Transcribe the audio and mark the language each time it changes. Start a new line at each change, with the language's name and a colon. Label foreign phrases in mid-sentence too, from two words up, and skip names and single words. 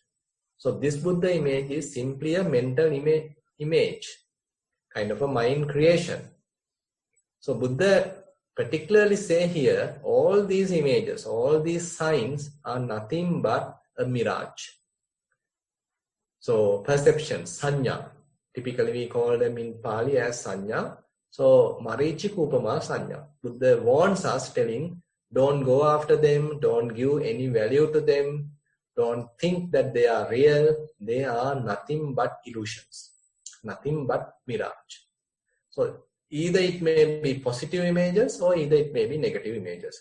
English: So this Buddha image is simply a mental image, kind of a mind creation. So Buddha particularly say here, all these images, all these signs are nothing but a mirage. So perceptions, sanya, typically we call them in Pali as sanya.
Pali: So marichi kupama sanya.
English: Buddha warns us telling, don't go after them, don't give any value to them, don't think that they are real, they are nothing but illusions, nothing but mirage. So either it may be positive images or either it may be negative images.